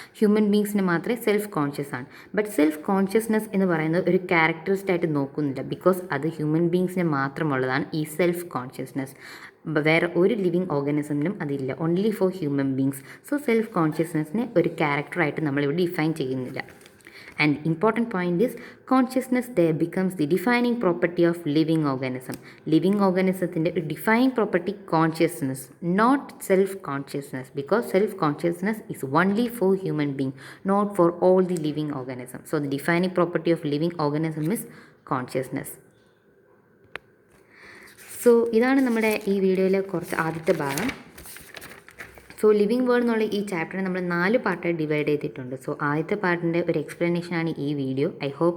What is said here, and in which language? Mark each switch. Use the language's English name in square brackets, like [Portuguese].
[Malayalam] Human ബീങ്സിന് മാത്രമേ self conscious ആണ്. But self consciousness എന്ന് പറയുന്നത് ഒരു ക്യാരക്ടറിസ്റ്റ് ആയിട്ട് നോക്കുന്നില്ല. ബിക്കോസ് അത് ഹ്യൂമൻ ബീങ്സിന് മാത്രമുള്ളതാണ് ഈ സെൽഫ് കോൺഷ്യസ്നെസ്. വേറെ ഒരു ലിവിങ് ഓർഗനിസമിനും അതില്ല, [English] Only for human beings. [Malayalam] So self കോൺഷ്യസ്നെസ്സിനെ ഒരു ക്യാരക്ടറായിട്ട് നമ്മളിവിടെ ഡിഫൈൻ ചെയ്യുന്നില്ല. [English] And important point is consciousness there becomes the defining property of living organism. Living organismത്തിന്റെ ഒരു defining property consciousness, not self-consciousness, because self-consciousness is only for human being, not for all the living organisms. So the defining property of living organism is consciousness. [Malayalam] So ഇതാണ് നമ്മുടെ ഈ വീഡിയോയിലെ കുറച്ച് ആദ്യത്തെ ഭാഗം. So living world എന്നുള്ള ഈ ചാപ്റ്ററിനെ നമ്മൾ 4 പാർട്ടായി ഡിവൈഡ് ചെയ്തിട്ടുണ്ട്. സോ ആദ്യത്തെ പാർട്ടിൻ്റെ ഒരു എക്സ്പ്ലനേഷനാണ് ഈ വീഡിയോ. [English] I hope